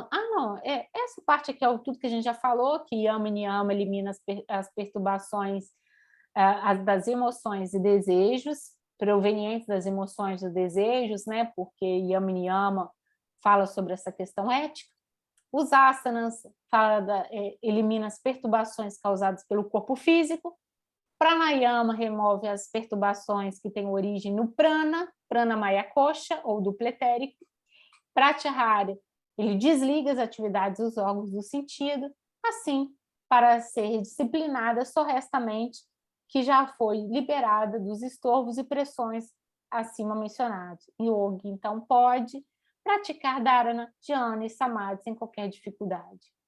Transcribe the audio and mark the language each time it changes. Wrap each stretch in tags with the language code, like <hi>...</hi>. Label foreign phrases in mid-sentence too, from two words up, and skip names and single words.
<pt>não, essa parte aqui é tudo que a gente já falou, que Yama e Niyama elimina as perturbações das emoções e desejos, provenientes das emoções e desejos, né? Porque Yama e Niyama fala sobre essa questão ética. Os asanas elimina as perturbações causadas pelo corpo físico. Pranayama remove as perturbações que têm origem no prana,</pt> <sa>प्राण मय कोश,</sa> <pt>ou duplo etérico. Pratyahara, ele desliga as atividades dos órgãos do sentido, assim, para ser disciplinada sorrestamente, que já foi liberada dos estorvos e pressões acima mencionados. Yogi, então, pode praticar Dharana, Dhyana e Samadhi sem qualquer dificuldade.</pt>